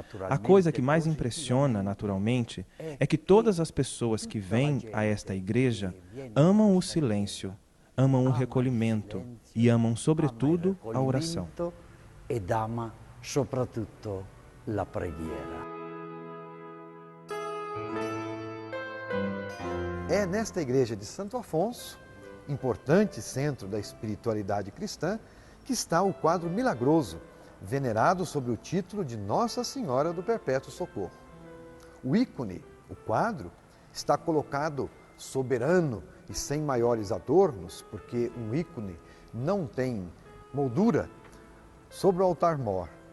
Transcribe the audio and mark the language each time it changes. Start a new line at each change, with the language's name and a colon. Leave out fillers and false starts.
Portuguese: A coisa que mais impressiona, naturalmente, é que todas as pessoas que vêm a esta igreja amam o silêncio, amam o recolhimento e amam, sobretudo, a oração.
Italian: ed ama soprattutto la preghiera.
Portuguese: É nesta igreja de Santo Afonso, importante centro da espiritualidade cristã, que está o quadro milagroso, venerado sob o título de Nossa Senhora do Perpétuo Socorro. O ícone, o quadro, está colocado soberano e sem maiores adornos, porque um ícone não tem moldura, sobre o altar-mor.